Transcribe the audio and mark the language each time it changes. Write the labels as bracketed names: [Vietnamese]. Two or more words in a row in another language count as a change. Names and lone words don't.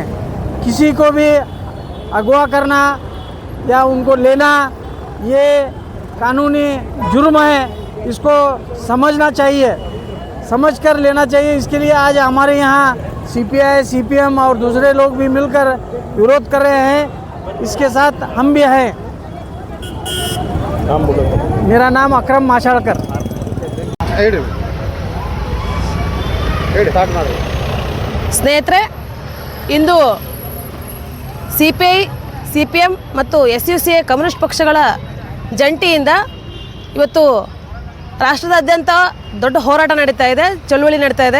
[Hindi] किसी को भी अगवा करना या उनको लेना ये कानूनी जुर्म है, इसको समझना चाहिए, समझ कर लेना चाहिए। इसके लिए आज हमारे यहाँ CPI, CPM और दूसरे लोग भी मिलकर विरोध कर रहे हैं। इसके साथ हम भी हैं। मेरा नाम अक्रम माशाळकर। [Kannada] ಸ್ನೇಹಿತರೆ, ಇಂದು CPI, CPM ಮತ್ತು SUCI ಕಮ್ಯುನಿಸ್ಟ್ ಪಕ್ಷಗಳ ಜಂಟಿಯಿಂದ ಇವತ್ತು ರಾಷ್ಟ್ರದಾದ್ಯಂತ ದೊಡ್ಡ ಹೋರಾಟ ನಡೀತಾ ಇದೆ, ಚಳುವಳಿ ನಡೀತಾ ಇದೆ.